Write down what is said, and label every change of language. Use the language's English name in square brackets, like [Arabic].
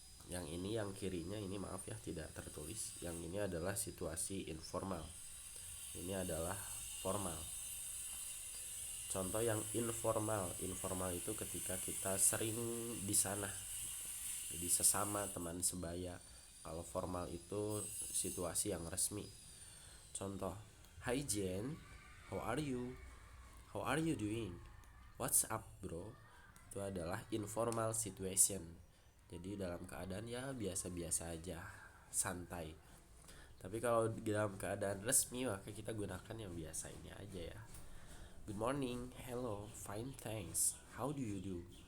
[Indonesian] Yang ini yang kirinya ini maaf ya tidak tertulis. Yang ini adalah situasi informal. Ini adalah formal. Contoh yang informal itu ketika kita sering di sana, jadi sesama teman sebaya. Kalau formal itu situasi yang resmi. [English] Contoh, hi Jen, how are you? How are you doing? What's up bro? [Indonesian] itu adalah [English] informal situation. [Indonesian] Jadi dalam keadaan ya biasa-biasa aja, santai. Tapi kalau dalam keadaan resmi maka kita gunakan yang biasa ini aja ya. [English] Good morning, hello, fine thanks, how do you do?